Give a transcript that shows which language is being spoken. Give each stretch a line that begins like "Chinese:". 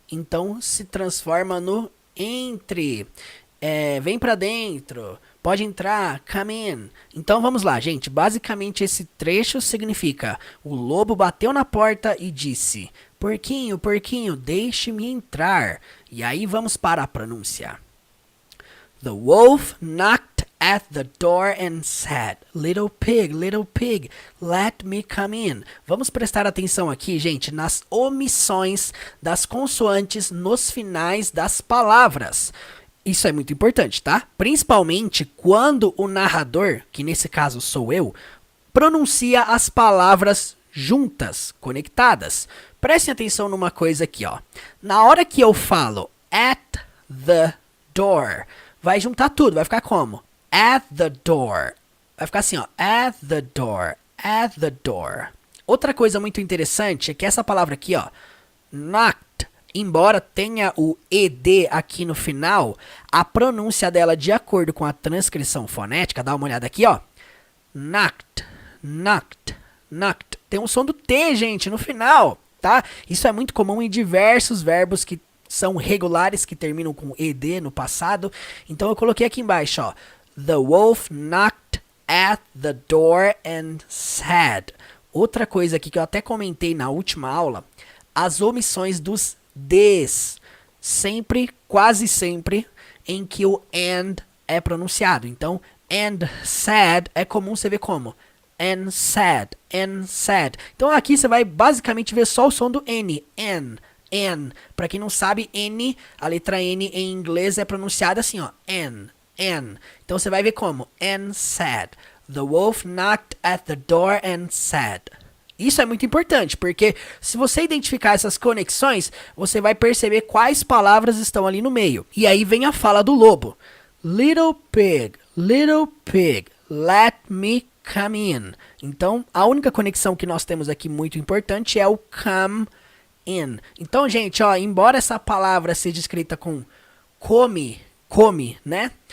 Portuguese: Então, se transforma no entre. Vem para dentro. Pode entrar,
English: come in.
Portuguese: Então vamos lá, gente. Basicamente esse trecho significa: o lobo bateu na porta e disse: porquinho, porquinho, deixe-me entrar. E aí vamos para a pronúncia.
English: The wolf knocked at the door and said, little pig, let me come in.
Portuguese: Vamos prestar atenção aqui, gente, nas omissões das consoantes nos finais das palavras. Isso é muito importante, tá? Principalmente quando o narrador, que nesse caso sou eu, pronuncia as palavras juntas, conectadas. Prestem atenção numa coisa aqui, ó. Na hora que eu falo
English: at the door,
Portuguese: vai juntar tudo, vai ficar como?
English: At the door.
Portuguese: Vai ficar assim, ó.
English: At the door, at the door.
Portuguese: Outra coisa muito interessante é que essa palavra aqui, ó, knocked, embora tenha o ED aqui no final, a pronúncia dela, de acordo com a transcrição fonética, dá uma olhada aqui, ó.
English: Knocked, knocked, knocked.
Portuguese: Tem um som do T, gente, no final, tá? Isso é muito comum em diversos verbos que são regulares, que terminam com ED no passado. Então eu coloquei aqui embaixo, ó.
English: The wolf knocked at the door and said.
Portuguese: Outra coisa aqui que eu até comentei na última aula, as omissões dos Ds, sempre, quase sempre, em que o and é pronunciado. Então, and said é comum você ver como
English: and said, and said.
Portuguese: Então aqui você vai basicamente ver só o som do N, N. Para quem não sabe, N, a letra N em inglês é pronunciada assim, ó, N. Então você vai ver como
English: and said. The wolf knocked at the door and said.
Portuguese: Isso é muito importante, porque se você identificar essas conexões, você vai perceber quais palavras estão ali no meio. E aí vem a fala do lobo.
English: Little pig, let me come in.
Portuguese: Então, a única conexão que nós temos aqui muito importante é o come in. Então, gente, ó, embora essa palavra seja escrita com come, né?